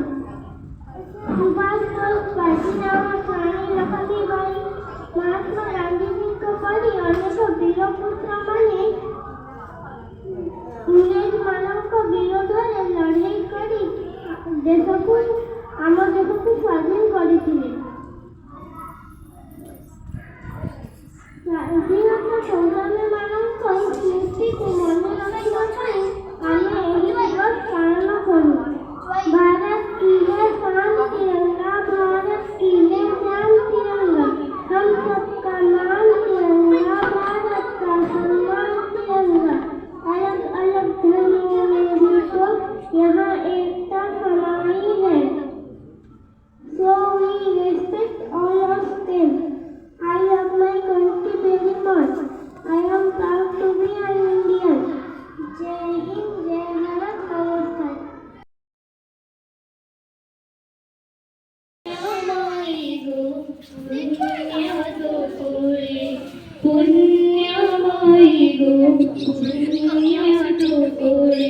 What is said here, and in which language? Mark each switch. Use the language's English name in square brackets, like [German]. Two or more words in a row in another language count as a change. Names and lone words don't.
[Odia] ସୁଭାଷ ବୋଷ, ବାଜିରାଓ, ରାଣୀ ଲକ୍ଷ୍ମୀବାଇ, ମହାତ୍ମା ଗାନ୍ଧୀଜୀଙ୍କ ପରି ଅନେକ ବୀର ପୁତ୍ରମାନେ ଇଂରେଜମାନଙ୍କ ବିରୋଧରେ ଲଢ଼େଇ କରି ଆମ ଦେଶକୁ ସ୍ୱାଧୀନ କରିଥିଲେ। ସ୍ୱାଧୀନତା ସଂଗ୍ରାମୀମାନଙ୍କ ସ୍ମୃତିକୁ ମନେ ରଖିବା ପାଇଁ ଆମେ ଏହି ଦିବସ ପାଳନ କରୁ। [Hindi] भारत की है शान तिरंगा, भारत की है जान तिरंगा, हम सबका नाम तिरंगा, भारत का सम्मान तिरंगा। अलग अलग धर्मों में भी तो यहाँ एकता समाई है। [English] So we respect all of them. I love my country very much. I am proud to be an Indian. [Hindi] जय हिंद, जय भारत, नमस्कार। पुण्यमयी गो पुण्य तो कोरे